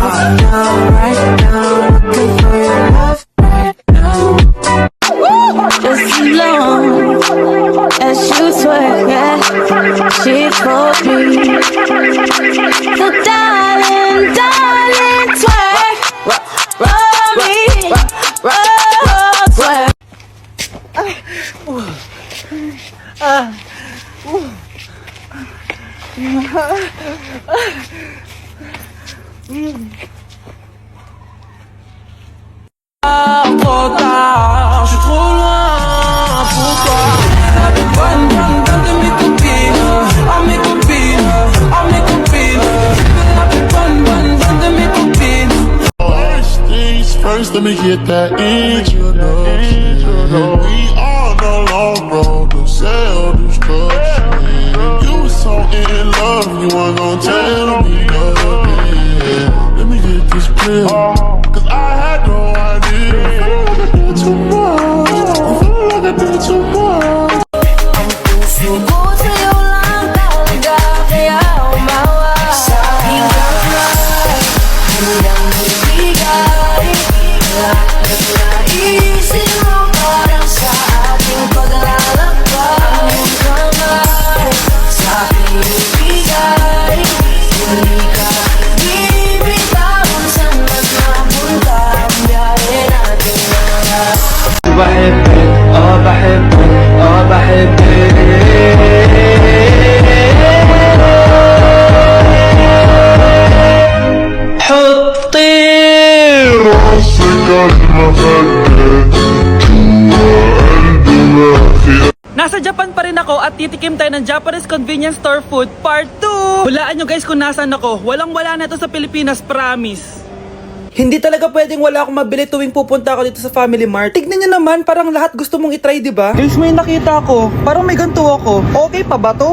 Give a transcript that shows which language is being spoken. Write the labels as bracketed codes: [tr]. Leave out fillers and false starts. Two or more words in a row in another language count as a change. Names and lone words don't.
[en] Just alone as you twerk, yeah. She told me, so darling, darling, twerk, roll me, roll, twerk. [fr] Je suis trop loin pour toi. Bonne, bonne, bonne de mes copines. Oh mes copines, oh mes copines. Bonne, bonne, bonne de mes copines. [en] First things first, let me get that introduction. We on the long road to self-destruction. You was so in love, you weren't gonna tell me nothing. Let me get this clear, cause I had no idea. I feel like I did too much. I feel like I did too much. [tl] Puso yung lang talaga, kaya umawa. Sa aking kamay, hanggang ibigay. Lahat ng naisip mo parang sa ating paglalakbay. Ang kamay, sa aking ibigay. Hindi ka bibitawan saan man mapunta ang biyahe natin na. [ar] بحبك بحبك بحبك حطي راسك المخدة جوا قلبي ما في. [tl] Nasa Japan pa rin ako at titikim tayo ng [en] Japanese convenience store food part 2. [tl] Hulaan nyo guys kung nasaan ako. Walang-wala na ito sa Pilipinas, promise. Hindi talaga pwedeng wala akong mabili tuwing pupunta ako dito sa Family Mart. Tignan nyo naman, parang lahat gusto mong itry, di ba? Guys, may nakita ko. Parang may ganito ako. Okay pa ba to?